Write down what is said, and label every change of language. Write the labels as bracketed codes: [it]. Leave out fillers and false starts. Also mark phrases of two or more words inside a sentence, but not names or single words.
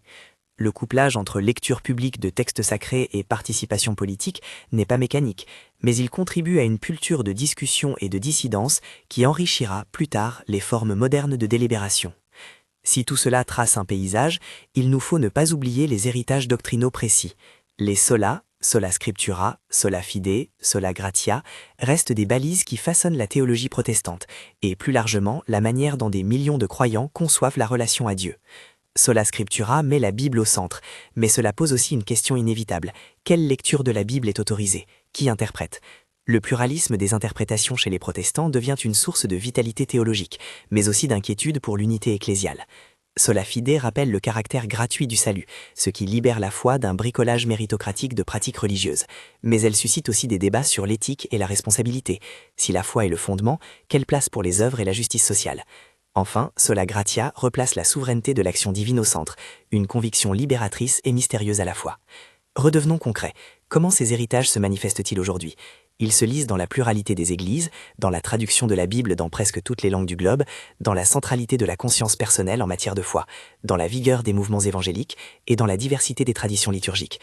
[fr] Le couplage entre lecture publique de textes sacrés et participation politique n'est pas mécanique, mais il contribue à une culture de discussion et de dissidence qui enrichira plus tard les formes modernes de délibération. Si tout cela trace un paysage, il nous faut ne pas oublier les héritages doctrinaux précis. [la] Les sola, sola scriptura, sola fide, sola gratia, [fr] restent des balises qui façonnent la théologie protestante, et plus largement la manière dont des millions de croyants conçoivent la relation à Dieu. [la] Sola scriptura [fr] met la Bible au centre, mais cela pose aussi une question inévitable. Quelle lecture de la Bible est autorisée? Qui interprète? Le pluralisme des interprétations chez les protestants devient une source de vitalité théologique, mais aussi d'inquiétude pour l'unité ecclésiale. [la] Sola fide [fr] rappelle le caractère gratuit du salut, ce qui libère la foi d'un bricolage méritocratique de pratiques religieuses. Mais elle suscite aussi des débats sur l'éthique et la responsabilité. Si la foi est le fondement, quelle place pour les œuvres et la justice sociale? Enfin, [la] sola gratia [fr] replace la souveraineté de l'action divine au centre, une conviction libératrice et mystérieuse à la fois. Redevenons concrets. Comment ces héritages se manifestent-ils aujourd'hui? Ils se lisent dans la pluralité des églises, dans la traduction de la Bible dans presque toutes les langues du globe, dans la centralité de la conscience personnelle en matière de foi, dans la vigueur des mouvements évangéliques et dans la diversité des traditions liturgiques.